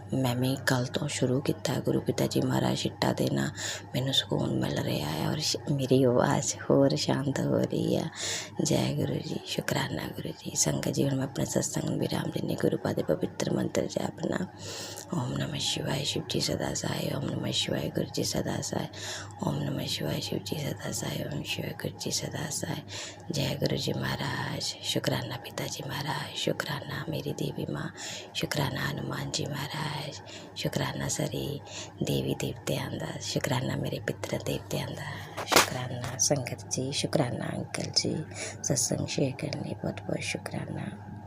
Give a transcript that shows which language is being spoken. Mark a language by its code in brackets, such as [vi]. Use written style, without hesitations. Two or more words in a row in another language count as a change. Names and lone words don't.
[pa] ਮੈਂ ਵੀ ਕੱਲ੍ਹ ਤੋਂ ਸ਼ੁਰੂ ਕੀਤਾ ਗੁਰੂ ਪਿਤਾ ਜੀ ਮਹਾਰਾਜ ਛਿੱਟਾ ਦੇਣਾ, ਮੈਨੂੰ ਸਕੂਨ ਮਿਲ ਰਿਹਾ ਹੈ ਔਰ ਮੇਰੀ ਆਵਾਜ਼ ਹੋਰ ਸ਼ਾਂਤ ਹੋ ਰਹੀ ਆ। ਜੈ ਗੁਰੂ ਜੀ, ਸ਼ੁਕਰਾਨਾ ਗੁਰੂ ਜੀ। ਸੰਗਤ ਜੀ ਹੁਣ ਮੈਂ ਆਪਣੇ ਸਤਸੰਗ ਨੂੰ ਵਿਰਾਮ ਦਿੰਦੀ, ਗੁਰੂ ਪਾ ਦੇ ਪਵਿੱਤਰ ਮੰਤਰ ਜਪਣਾ। [hi] ओम नमः शिवाय शिव जी सदा साय, ओम नमः शिवाय गुरु जी सदा साय, ओम नमः शिवाय शिव जी सदा साय, ओम शिवाय गुरु जी सदा साय। [pa] ਜੈ ਗੁਰੂ ਜੀ ਮਹਾਰਾਜ, ਸ਼ੁਕਰਾਨਾ ਪਿਤਾਜੀ ਮਹਾਰਾਜ, ਸ਼ੁਕਰਾਨਾ ਮੇਰੀ ਦੇਵੀ ਮਾਂ, ਸ਼ੁਕਰਾਨਾ ਹਨੂਮਾਨ ਜੀ ਮਹਾਰਾਜ, ਸ਼ੁਕਰਾਨਾ ਸਾਰੀ ਦੇਵੀ ਦੇਵਤੀਆਂ ਦਾ, ਸ਼ੁਕਰਾਨਾ ਮੇਰੇ ਪਿਤਰ ਦੇਵਤੀਆਂ ਦਾ, शुक्राना मेरे पितर देवतियां दा, ਸ਼ੁਕਰਾਨਾ ਸੰਗਤ ਜੀ, ਸ਼ੁਕਰਾਨਾ ਅੰਕਲ ਜੀ ਸਤਸੰਗ ਸ਼ੇਅਰ ਕਰਨੇ ਬਹੁਤ ਬਹੁਤ ਸ਼ੁਕਰਾਨਾ।